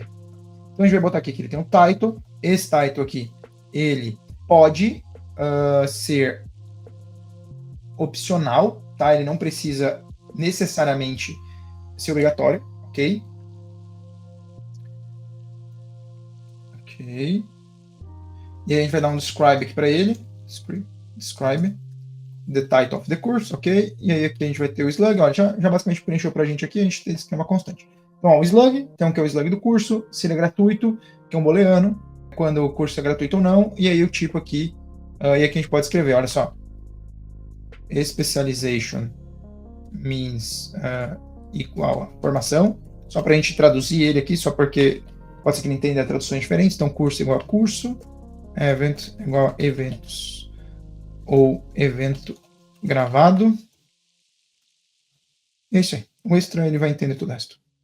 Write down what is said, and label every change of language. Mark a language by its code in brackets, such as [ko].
[pt] Então a gente vai botar aqui que ele tem um title, esse title aqui, ele pode ser opcional, tá? Ele não precisa necessariamente ser obrigatório, ok? Ok. E aí a gente vai dar um describe aqui para ele. [en] describe the title of the course, ok? [pt] E aí aqui a gente vai ter o slug, olha, já basicamente preencheu pra gente aqui, a gente tem esse esquema constante. Então, ó, o slug, então que é o slug do curso, se ele é gratuito, que é um booleano, quando o curso é gratuito ou não, e aí o tipo aqui, e aqui a gente pode escrever, olha só, specialization means igual a formação, só para a gente traduzir ele aqui, só porque pode ser que não entenda traduções diferentes, então curso igual a curso, event igual a eventos, ou evento gravado, é isso aí, o extra ele vai entender tudo o resto.